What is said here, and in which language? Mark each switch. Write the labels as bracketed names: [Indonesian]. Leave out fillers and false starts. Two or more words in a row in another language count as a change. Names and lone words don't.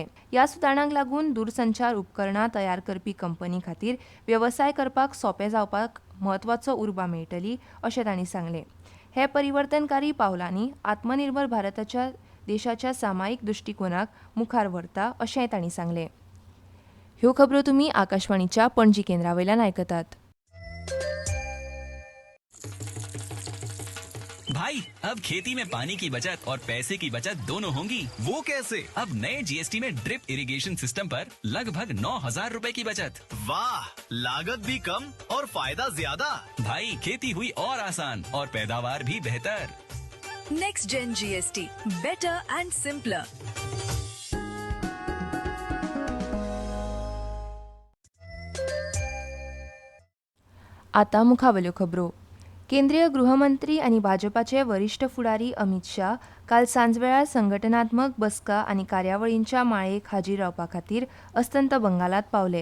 [Konkani] ह्या सुदारणांक लागून दूरसंचार उपकरणां तयार करपी कंपनी खातीर वेवसाय करपाक सोंपें जावपाक म्हत्वाचो उर्बा मेळटली अशें तांणी सांगलें. हे परिवर्तनकारी पावलांनी आत्मनिर्भर भारताच्या देशाच्या सामायिक दृश्टिकोनाक मुखार व्हरता अशेंय तांणी सांगलें. ह्यो खबरो तुमी आकाशवाणीच्या पणजी केंद्रावयल्यान आयकतात. [Hindi] भाई अब खेती में पानी की बचत और पैसे की बचत दोनों होंगी। वो कैसे? अब नए जीएसटी में [English] drip irrigation system [Hindi] पर लगभग 9,000 रुपए की बचत। वाह, लागत भी कम और फायदा ज्यादा। भाई खेती हुई और आसान और पैदावार भी बेहतर। [English] Next Gen GST, better and simpler. [Konkani] आतां मुखावेल्यो खबरो. केंद्रीय गृहमंत्री आनी भाजपाचे वरिष्ठ फुडारी अमित शाह काल सांजवेळार संघटनात्मक बसका आनी कार्यावळींच्या माळेक हाजीर रावपा खातीर अस्तंत बंगालात पावले.